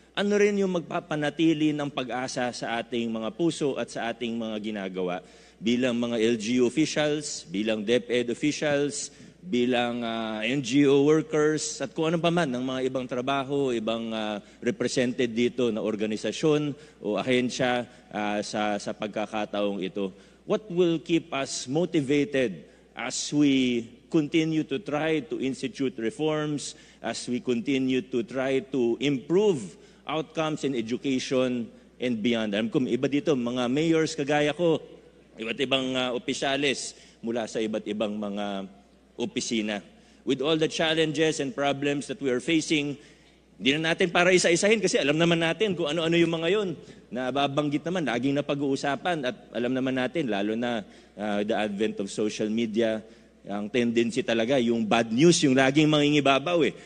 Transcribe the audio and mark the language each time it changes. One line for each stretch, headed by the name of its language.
Filipino: Ano rin yung magpapanatili ng pag-asa sa ating mga puso at sa ating mga ginagawa bilang mga LGU officials, bilang DepEd officials, bilang NGO workers at kung ano pa man ng mga ibang trabaho, ibang represented dito na organisasyon o ahensya sa pagkakataong ito.
English: What will keep us motivated as we continue to try to institute reforms, as we continue to try to improve outcomes in education and beyond?
Filipino: Alam ko, iba dito, mga mayors kagaya ko, iba't ibang opisyales mula sa iba't ibang mga opisina.
English: With all the challenges and problems that we are facing,
Filipino: hindi na natin para isa-isahin kasi alam naman natin kung ano-ano yung mga yon na babanggit naman, laging na pag-uusapan at alam naman natin, lalo na
English: the advent of social media,
Filipino: ang tendency talaga, yung bad news, yung laging mangingibabaw eh.